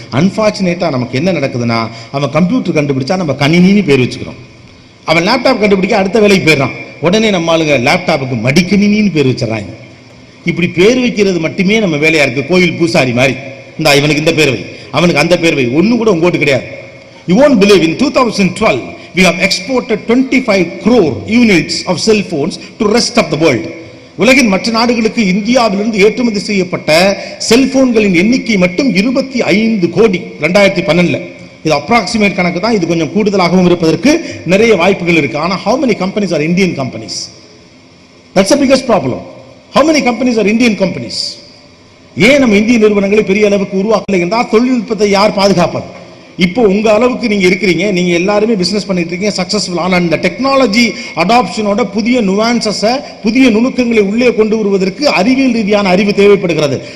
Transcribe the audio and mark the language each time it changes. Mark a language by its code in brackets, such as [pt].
[ta] அன்பார்ச்சுனேட்டா நமக்கு என்ன நடக்குதுன்னா, அவன் கம்ப்யூட்டர் கண்டுபிடிச்சா நம்ம கணினின்னு பேர் வச்சுக்கிறோம். அவன் லேப்டாப் கண்டுபிடிக்க அடுத்த வேலைக்கு போயிடறான், உடனே நம்ம ஆளுங்க லேப்டாப்புக்கு மடிக்கணினின்னு பேர் வச்சிடறாங்க. இப்படி பேர் வைக்கிறது மட்டுமே நம்ம வேலையா இருக்கு. கோயில் பூசாரி மாதிரி, இந்த இவனுக்கு இந்த பேர் வை, அவனுக்கு அந்த பேர் வை, ஒன்னு கூட உங்கோட்டு கிடையாது. [en] You won't believe, in 2012 we have exported 25 crore units of cell phones to rest of the world. [ta] உலகின் மற்ற நாடுகளுக்கு இந்தியாவிலிருந்து ஏற்றுமதி செய்யப்பட்ட செல்போன்களின் எண்ணிக்கை மட்டும் 25 கோடி 2012. இது அப்ராக்சிமேட் கணக்கு தான், இது கொஞ்சம் கூடுதலாகவும் இருப்பதற்கு நிறைய வாய்ப்புகள் இருக்கு. ஆனா [en] how many companies are Indian companies? That's the biggest problem. How many companies are Indian companies? [ta] ஏன் நம்ம இந்திய நிறுவனங்களை பெரிய அளவுக்கு உருவாக்கலை என்றால் தொழில்நுட்பத்தை யார் பாதுகாப்பது? இப்போ உங்க அளவுக்கு நீங்க இருக்கிறீங்க, நீங்க எல்லாருமே பிசினஸ் பண்ணிட்டு இருக்கீங்க, சக்சஸ்ஃபுல். ஆனா இந்த டெக்னாலஜி அடாப்ஷனோட புதிய நுவான்சஸை, புதிய நுணுக்கங்களை உள்ளே கொண்டு வருவதற்கு அறிவியல் ரீதியான அறிவு தேவைப்படுகிறது.